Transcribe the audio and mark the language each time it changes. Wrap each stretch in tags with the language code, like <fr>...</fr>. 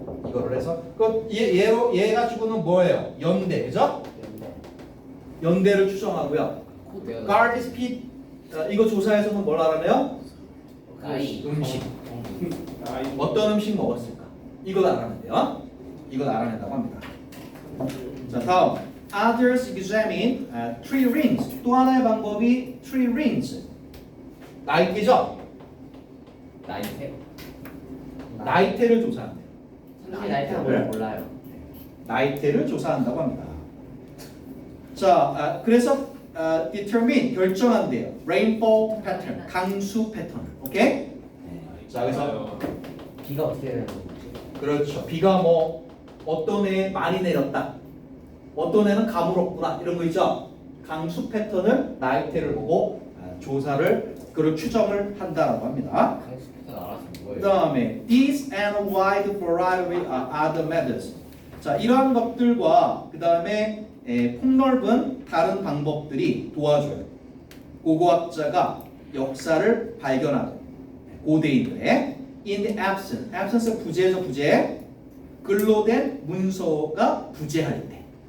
<ko>이거를 해서 얘 가지고는 뭐예요? 연대, 그죠? 연대를 추정하고요.</ko> <en>garbage pit</en> <ko>이거 조사에서는 뭘 알아내요? 음식. 어떤 음식 먹었을까? 이걸 알아낸대요. 이걸 알아낸다고 합니다. 자, 다음.</ko> <en>Others examine tree rings.</en> <ko>또 하나의 방법이</ko> <en>tree rings.</en> <ko>나이테죠? 나이테. 나이테를 조사한대요. 나이테를 몰라요. 나이테를 조사한다고 합니다. 자, 그래서 determine 결정한대요.</ko> <en>rainfall pattern,</en> <ko>강수 패턴. 오케이? 자, 그래서 비가 어떻게 되는 거지? 그렇죠. 비가 뭐 어떤 해 많이 내렸다. 어떤 해는 가물었구나. 이런 거 있죠. 강수 패턴을 나이테를 보고 조사를 그걸 추정을 한다라고 합니다. 강수부터 알아서 뭐예요? 그다음에</ko> <en>these and a wide variety of other methods.</en> <ko>자, 이러한 것들과 그다음에 폭넓은 다른 방법들이 도와줘요. 고고학자가 역사를 발견하고 고대인들의</ko> <en>in the absence</en> <ko>부재죠. 부재. 글로 된 문서가 부재할 때.</ko>